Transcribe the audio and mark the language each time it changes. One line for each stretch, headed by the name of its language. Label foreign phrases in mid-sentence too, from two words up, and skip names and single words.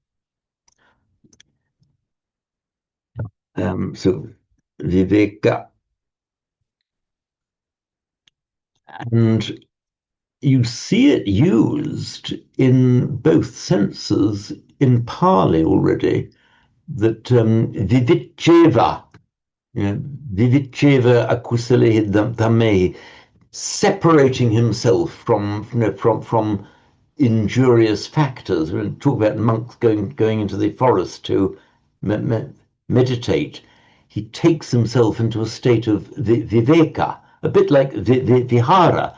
English: So viveka. And you see it used in both senses in Pali already, that
Pali: vivicheva, vivicheva akusalehi dhamehi,
English: separating himself from injurious factors. We talk about monks going into the forest to meditate. He takes himself into a state of viveka, a bit like vihara.